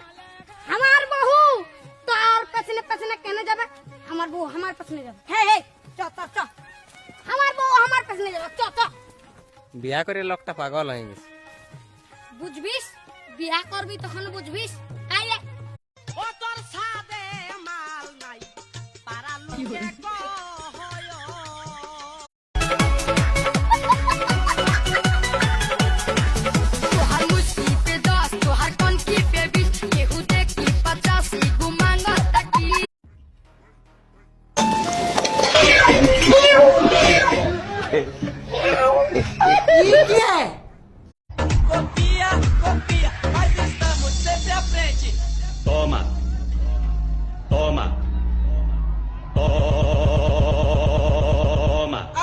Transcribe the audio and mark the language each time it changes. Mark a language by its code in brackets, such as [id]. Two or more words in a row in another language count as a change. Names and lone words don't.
[bn] আমার বউ তোর পেছনে পেছনে কেন যাবে? আমার বউ আমার পেছনে যাবে। হে হে, চ চ চ, আমার বউ আমার পেছনে যাবে, চ চ। বিয়া করে লোকটা পাগল হয়ে গেছে। বুঝবিস, বিয়া করবি তখন বুঝবিস। আয় আয়। [bho] तोहार मुस्की पे 10, तोहार कनकी पे 20, केहू देखी 85, गुमांगा तकी। Toma. Toma. Toma.